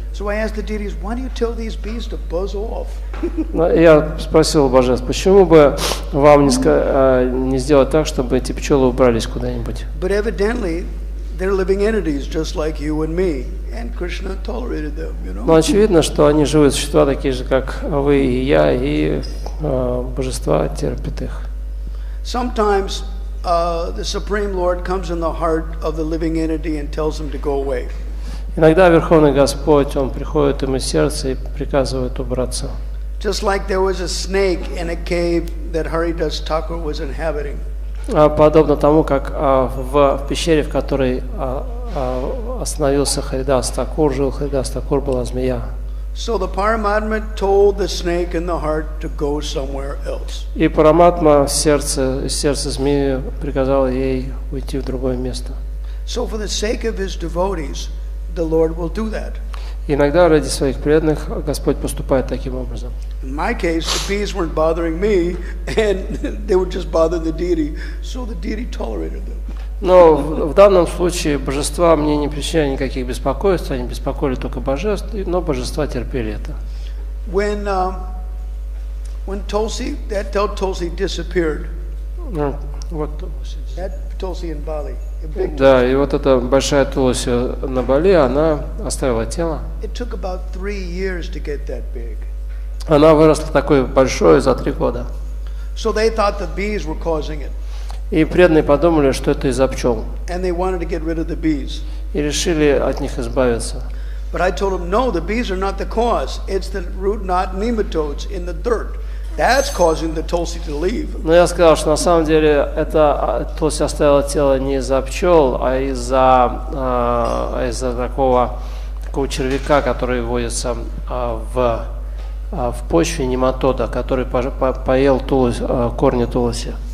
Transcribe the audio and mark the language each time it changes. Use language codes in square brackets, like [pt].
[en] So I asked the deities, why do you tell these bees to buzz off? [ru] Я спросил божеств, почему бы вам не сделать так, чтобы эти пчелы убрались куда-нибудь? [en] But evidently, they're living entities just like you and me, and Krishna tolerated them, you know. [ru] Но очевидно, что они живые существа, такие же, как вы и я, и божества терпят их. [en] Sometimes the Supreme Lord comes in the heart of the living entity and tells him to go away. [ru] Иногда Верховный Господь, Он приходит им из сердца и приказывает убраться. [en] Just like there was a snake in a cave that Haridas Thakur was inhabiting. [ru] Подобно тому, как в пещере, в которой остановился Харидас Такур, жил Харидас Такур, была змея. [en] So the Paramatma told the snake in the heart to go somewhere else. [ru] И Параматма из сердца змеи приказал ей уйти в другое место. [en] So for the sake of his devotees, the Lord will do that. [ru] Иногда ради своих преданных Господь поступает таким образом. [en] In my case, the bees weren't bothering me, and they would just bother the deity, so the deity tolerated them. [ru] Но в данном случае божества мне не причиняли никаких беспокойств, они беспокоили только божеств, но божества терпели это. [en] When Tulsi, that Tulsi disappeared. [ru] Вот. [en] That Tulsi in Bali. [ru] Да, и вот эта большая Тулси на Бали, она оставила тело. [en] It took about 3 years to get that big. [ru] Она выросла такой большой за 3 года. [en] So they thought the bees were causing it. [ru] И преданные подумали, что это из-за пчел. [en] And they wanted to get rid of the bees. [ru] И решили от них избавиться. [en] But I told them, no, the bees are not the cause. It's the root knot nematodes in the dirt. That's causing the Tulsi to leave. [ru] Но я сказал, что на самом деле это Тулси оставила тело не из-за пчел, а из-за такого червяка, который водится в почве, нематода, который поел корни Тулси.